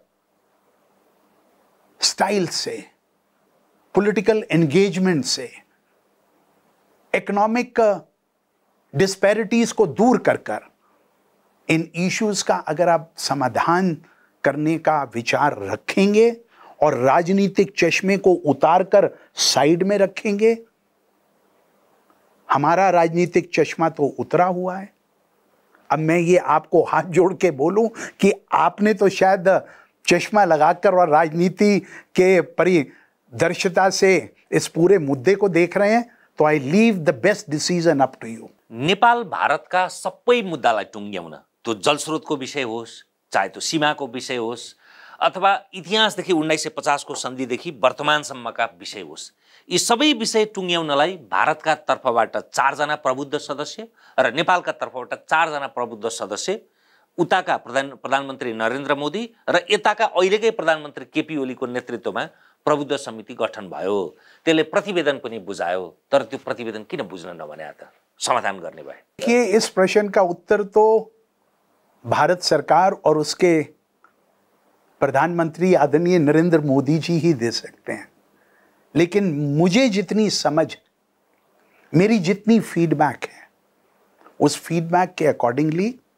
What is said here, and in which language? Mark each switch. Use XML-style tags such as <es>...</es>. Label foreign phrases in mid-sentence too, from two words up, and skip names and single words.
<hi>स्टाइल से,</hi> <en>political engagement</en> <hi>से,</hi> <en>economic disparities</en> <hi>को दूर कर कर इन इश्यूज का अगर आप समाधान करने का विचार रखेंगे और राजनीतिक चश्मे को उतार कर साइड में रखेंगे, हमारा राजनीतिक चश्मा तो उतरा हुआ है। अब मैं ये आपको हाथ जोड़ के बोलूं कि आपने तो शायद चश्मा लगाकर और राजनीति के परिदर्शिता से इस पूरे मुद्दे को देख रहे हैं, तो</hi> <en>I leave the best decision up to you.</en> <ne>नेपाल भारतका सबै मुद्दालाई टुङ्ग्याउन, त्यो जलस्रोतको विषय होस्, चाहे त्यो सीमाको विषय होस्, अथवा इतिहासदेखि 1950 को सन्धिदेखि वर्तमानसम्मका विषय होस्, यी सबै विषय टुङ्ग्याउनलाई भारतका तर्फबाट 4 जना प्रबुद्ध सदस्य र नेपालका तर्फबाट 4 जना प्रबुद्ध सदस्य, उताका प्रधानमन्त्री नरेन्द्र मोदी र यताका अहिलेकै प्रधानमन्त्री केपी ओलीको नेतृत्वमा प्रबुद्ध समिति गठन भयो। त्यसले प्रतिवेदन पनि बुझायो, तर त्यो प्रतिवेदन किन बुझ्न नभने त समाधान गर्ने भए?</ne> <hi>देखिए, इस प्रश्न का उत्तर तो भारत सरकार और उसके प्रधानमंत्री आदरणीय नरेंद्र मोदी जी ही दे सकते हैं, लेकिन मुझे जितनी समझ, मेरी जितनी फीडबैक है, उस फीडबैक के अकॉर्डिंगली</hi>